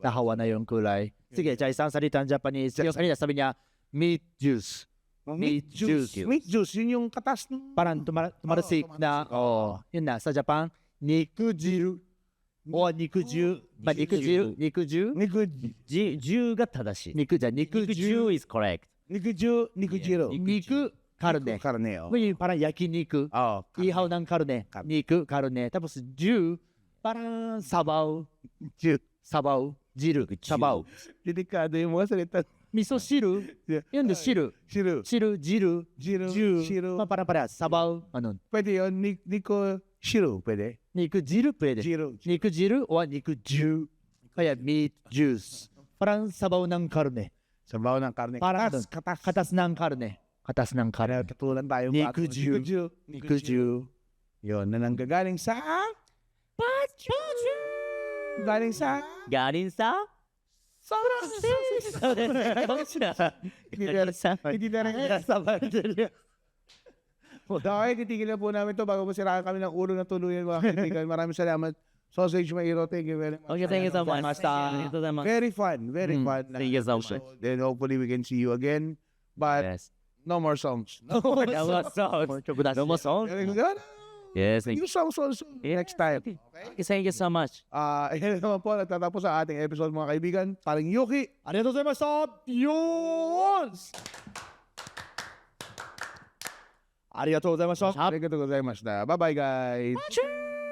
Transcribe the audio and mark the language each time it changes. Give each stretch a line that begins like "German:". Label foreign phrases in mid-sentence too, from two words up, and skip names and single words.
Filipino: Nahawa na yung kulay. Sige, sa isang salita ng Japanese, yung kanina sabi niya,
English: meat juice. Meat juice. Meat juice,
Filipino: yun yung katas ng... Parang tumarasik na, yun na, sa Japan, nikujiru. O nikuju. Ba nikuju? Nikuju?
Japanese: Juが正しい。肉じゃ、肉肉
English: Ju is correct.
Filipino: Nikujiro. Niku, karne. Karne, oh. Yung parang yakiniku. Oh, Ihaw ng karne. Niku, karne. Tapos, ju, parang sabaw. Sabaw. Jiru. Sabaw. Delikado yung mga salita.
Japanese: 味噌汁.
Filipino: Yun do, shiru. Shiro. Shiru, jiru. Jiro. Ju. Shiro. Parang parehas. Sabaw. Ano? Pwede yun.
Japanese: 肉汁.
Filipino: Pwede.
Japanese: 肉汁
Filipino: pwede. Jiro.
Japanese: 肉汁
Filipino: o
Japanese: 肉汁.
Filipino: Kaya
English: meat juice.
Filipino: Parang sabaw ng karne. Sabaw ng karne. Parang Katas. Katas. Katas ng karne. Katas ng Kaya karne. katulan tayo. Nikuju. Nikuju. Nikuju. Yun, na nanggagaling sa... Galing sa... Galing sa? Hindi na rin. Okay, titigil na po namin to bago masiraan kami ng ulo na tuluyan mga kaibigan. Maraming salamat.
English: Sausage Mairo, thank you very much. Okay, thank you so much. Basta. Very fun, very fun. Thank you so much. Then hopefully we can see you again. But Yes. no more songs. No more songs. No more songs. Yes, thank you. Yung songs also next time. Okay? Thank you so much.
Filipino: Ayan naman po, nagtatapos ang ating episode mga kaibigan. Paring Yuki.
Japanese: ありがとうございました. Yun! ありがとうございました. ありがとうございました.
English: Bye-bye guys.